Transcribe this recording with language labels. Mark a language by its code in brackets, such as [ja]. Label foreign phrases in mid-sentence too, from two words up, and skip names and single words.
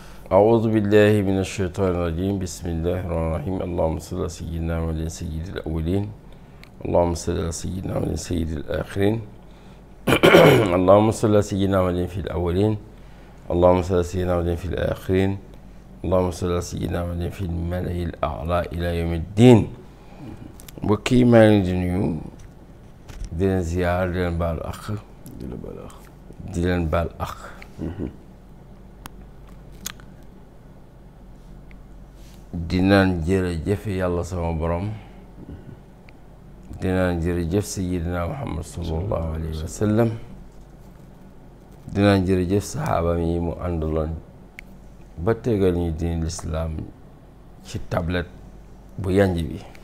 [ar] أعوذ بالله من الشيطان الرجيم بسم الله الرحمن الرحيم اللهم صل على سيدنا محمد سيد الأولين اللهم صل على سيدنا محمد سيد الآخرين اللهم صل على سيدنا محمد في الأولين اللهم صل على سيدنا محمد في الآخرين اللهم صل على سيدنا محمد في الملأ الأعلى إلى يوم الدين. [wo] mbokk yi maa ngi di nuyu di leen ziyaar di leen baal àq di leen baal àq di naan jërëjëf yàlla sama borom di naan jërëjëf sayyidina Muhammad [ar] صلى الله عليه وسلم [wo] di naan jërëjëf saxaaba yi mu àndaloon ba tegal ñu diin lislaam ci tablette bu yanj bi